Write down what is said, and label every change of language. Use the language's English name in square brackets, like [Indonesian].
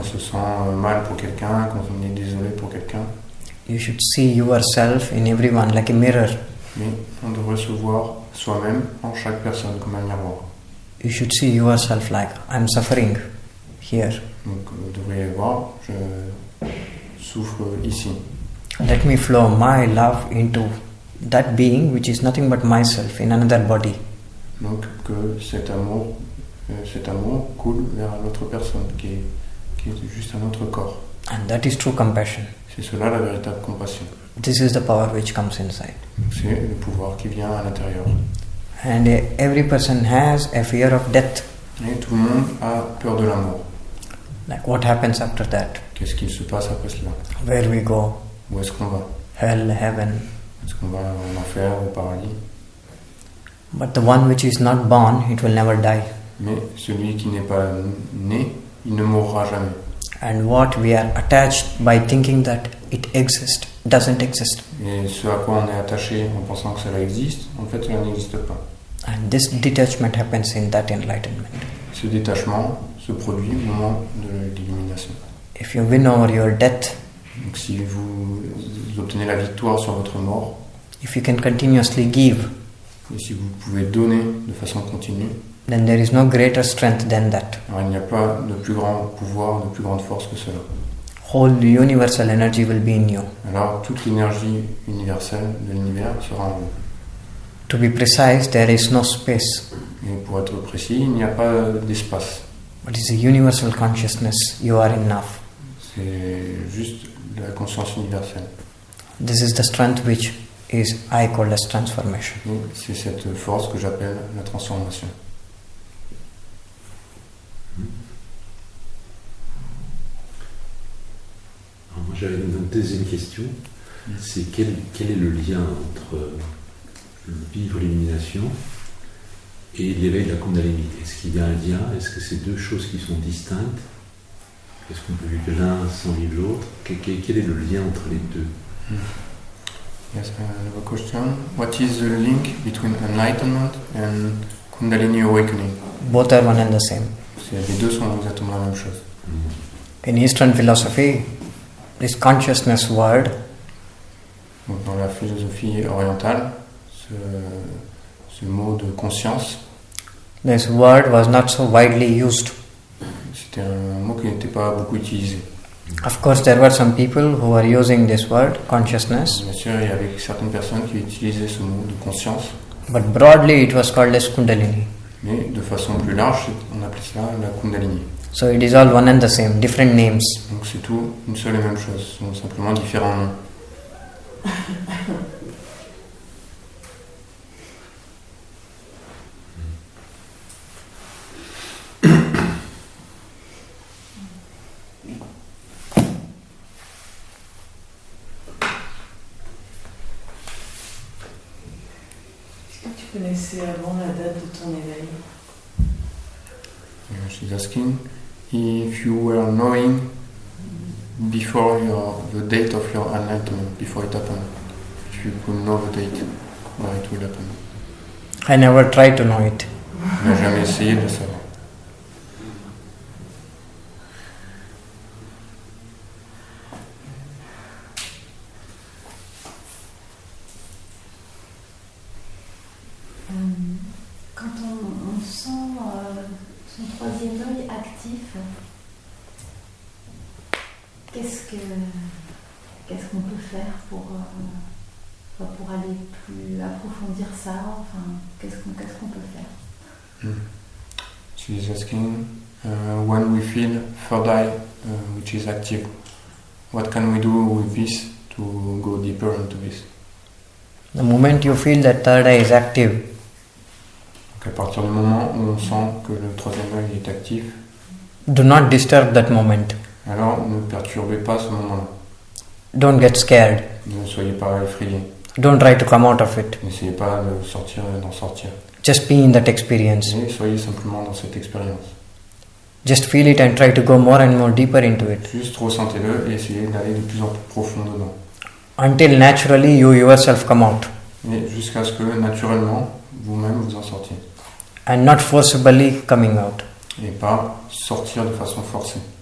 [French] On se sent mal pour quelqu'un, quand on est désolé pour quelqu'un. [English] You should see yourself in everyone like a mirror. [French] Mais on devrait se voir soi-même en chaque personne comme un miroir. [English] You should see yourself like, I'm suffering here. [French] Donc vous devriez voir, je souffre ici. [English] Let me flow my love into that being which is nothing but myself in another body. [French] Donc que cet amour coule vers une autre personne qui est juste un autre corps. [English] And that is true compassion. [French] C'est cela la véritable compassion. [English] This is the power which comes inside. [French] C'est le pouvoir qui vient à l'intérieur. [English] And every person has a fear of death. [French] Et tout le monde a peur de la mort. [English] Like what happens after that? [French] Qu'est-ce qui se passe après cela? [English] Where we go? [French] Où est-ce qu'on va? [English] Hell, heaven. [French] Est-ce qu'on va en enfer, au paradis? [English] But the one which is not born, it will never die. [French] Mais celui qui n'est pas né, il ne mourra jamais. [English] And what we are attached by thinking that it exists, doesn't exist. [French] Et ce à quoi on est attaché en pensant que cela existe, en fait cela n'existe pas. [English] And this detachment happens in that enlightenment. [French] Ce détachement se produit au moment de l'illumination. [English] If you win over your death, [French] donc si vous obtenez la victoire sur votre mort, [English] if you can continuously give, [French] et si vous pouvez donner de façon continue, [English] then there is no greater strength than that. [French] Alors il n'y a pas de plus grand pouvoir, de plus grande force que cela. [English] Whole universal energy will be in you. [French] Alors toute l'énergie universelle de l'univers sera en vous. [English] To be precise, there is no space. [French] Et pour être précis, il n'y a pas d'espace. [English] But it's a universal consciousness. You are enough. [French] C'est juste la conscience universelle. [English] This is the strength which is I call as transformation. [French] Et c'est cette force que j'appelle la transformation. Alors moi j'avais une deuxième question, c'est quel est le lien entre vivre l'illumination et l'éveil de la kundalini? Est-ce qu'il y a un lien? Est-ce que c'est deux choses qui sont distinctes? Est-ce qu'on peut vivre l'un sans vivre l'autre? Quel est le lien entre les deux? [English] Yes, I have a question. What is the link between enlightenment and kundalini awakening? Both are one and the same. [French] Les deux sont exactement la même chose. [English] In Eastern philosophy, this consciousness word, [French] donc dans la philosophie orientale, ce mot de conscience, [English] this word was not so widely used. [French] C'était un mot qui n'était pas beaucoup utilisé. [English] Of course, there were some people who were using this word, consciousness. [French] Bien sûr, il y avait certaines personnes qui utilisaient ce mot de conscience. [English] But broadly, it was called as kundalini. [French] Mais de façon plus large, on appelait cela la kundalini. [English] So it is all one and the same, different names. [French] Donc c'est tout une seule et même chose, ce sont simplement différents noms. Tu connaissais avant la date de ton éveil? [English] She's asking if you were knowing before the date of your enlightenment, before it happened, if you could know the date where it will happen. I never tried to know it. [French] Je n'ai jamais essayé de savoir. Quand on sent son troisième œil actif, qu'est-ce qu'est-ce qu'on peut faire pour aller plus approfondir ça, enfin, qu'est-ce qu'on peut faire? [English] She's asking, when we feel third eye which is active, what can we do with this to go deeper into this? The moment you feel that third eye is active, [French] Donc à partir du moment où on sent que le troisième œil est actif, [English] do not disturb that moment. [French] alors ne perturbez pas ce moment-là. [English] Don't get scared. [French] Ne soyez pas effrayés. [English] Don't try to come out of it. [French] N'essayez pas d'en sortir. [English] Just be in that experience. [French] Mais soyez simplement dans cette expérience. [English] Just feel it and try to go more and more deeper into it. [French] Juste ressentez-le et essayez d'aller de plus en plus profond dedans. [English] Until naturally you yourself come out. [French] Et jusqu'à ce que naturellement, vous-même vous en sortiez. [English] And not forcibly coming out. [French] Et pas sortir de façon forcée.